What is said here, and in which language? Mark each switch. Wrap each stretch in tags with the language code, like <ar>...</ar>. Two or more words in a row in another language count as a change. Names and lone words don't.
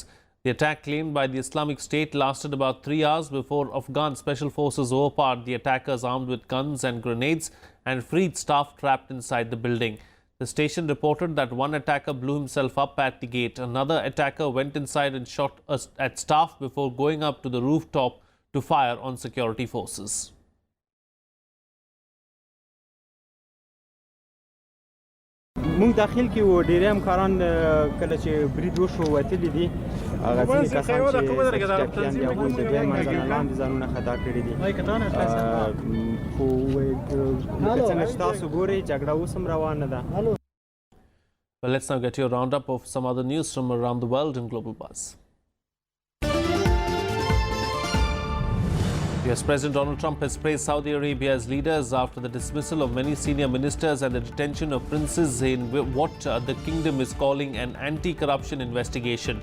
<en>The attack claimed by the Islamic State lasted about 3 hours before Afghan special forces overpowered the attackers armed with guns and grenades and freed staff trapped inside the building. The station reported that one attacker blew himself up at the gate. Another attacker went inside and shot at staff before going up to the rooftop to fire on security forces.</en> <ps>مونږ داخل کې و ډېر همکاران کله چې برید وشو وتلي دي هغه ځینې کسان چې ټاکیان دي هغوی د دوی منځنه لاندې ځانونه خطا کړي دي خو لکه څنګه چې تاسو ګورئ جګړه اوس هم روانه ده.</ps> <en>Well, let's now get you a roundup of some other news from around the world in Global Buzz. US President Donald Trump has praised Saudi Arabia's leaders after the dismissal of many senior ministers and the detention of princes in what the kingdom is calling an anti-corruption investigation.</en>